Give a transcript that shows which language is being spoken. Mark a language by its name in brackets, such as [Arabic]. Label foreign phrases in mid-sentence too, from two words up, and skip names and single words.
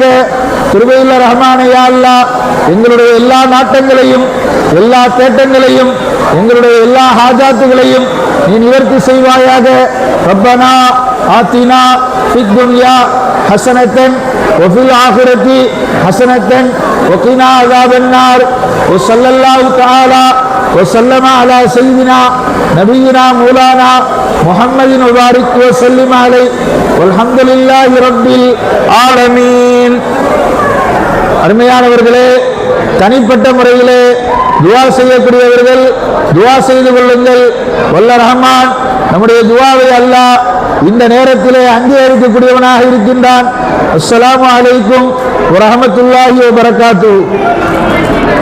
[Tamil] கிருபையுள்ள ரஹ்மானே [Arabic] يا الله, [Tamil] எங்களுடைய எல்லா நாட்டங்களையும் எல்லா தேட்டங்களையும் எங்களுடைய எல்லா ஹாஜாத்துகளையும் நீ நிவர்த்தி செய்வாயாக. [Arabic] ربنا آتنا في الدنيا حسنة وفي الآخرة حسنة وقنا عذاب النار. وصلى الله تعالى وسلم على سيدنا نبينا مولانا محمد وبارك وسلم عليه والحمد لله رب العالمين. [Tamil] அருமையானவர்களே, தனிப்பட்ட முறையிலே துஆ செய்யக்கூடியவர்கள் துஆ செய்து கொள்ளுங்கள். வல்ல ரஹ்மான் நம்முடைய துஆவை அல்லாஹ் இந்த நேரத்திலே அங்கீகரிக்கக்கூடியவனாக இருக்கின்றான். [Arabic] السلام عليكم ورحمة الله وبركاته.